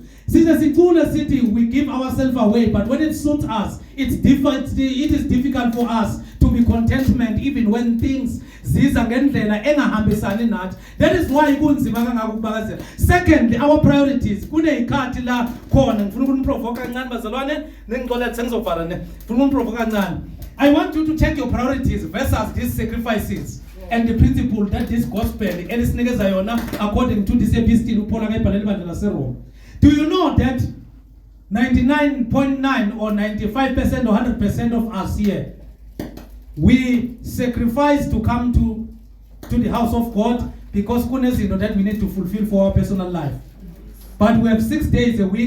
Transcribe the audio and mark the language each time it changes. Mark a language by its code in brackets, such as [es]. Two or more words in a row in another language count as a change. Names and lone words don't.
[en] Sicule sithi we give ourselves away, but when it suits us, it is difficult for us to be contentment even when things [zu] ziza ngendlela engahambisani nathi. [en] That is why [zu] kunzima kangaka ukubakazela. [en] Secondly, our priorities. [zu] Kune ikhathi la khona ngifuna ukuniprovoke kancane bazalwane nengixolela sengizovala ne. Ngifuna ukuniprovoke kancane. [en] I want you to check your priorities versus these sacrifices. and the principle that this gospel [zu] elisinikeza yona [en] according to this epistle [zu] uPaul akayibhalela ibandla laseRoma. [en] Do you know that 99.9 or 95% or 100% of us here, we sacrifice to come to the house of God because kunezinto that we need to fulfill for our personal life. But we have 6 days a week.